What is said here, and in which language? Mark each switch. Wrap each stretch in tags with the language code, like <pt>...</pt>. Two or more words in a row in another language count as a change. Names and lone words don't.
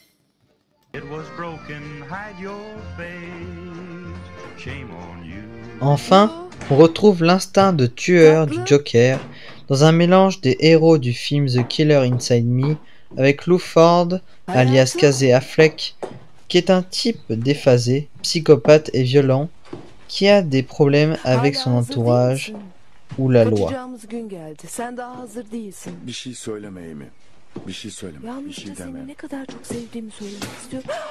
<fr>Enfin, on retrouve l'instinct de tueur du Joker dans un mélange des héros du film The Killer Inside Me avec Lou Ford, alias Casey Affleck, qui est un type déphasé, psychopathe et violent, qui a des problèmes avec son entourage ou la loi.</fr> <tr>Bir şey söyleme Amy. Bir şey söyleme. Bir şey deme. Seni ne kadar çok sevdiğimi söylemek istiyorum.</tr>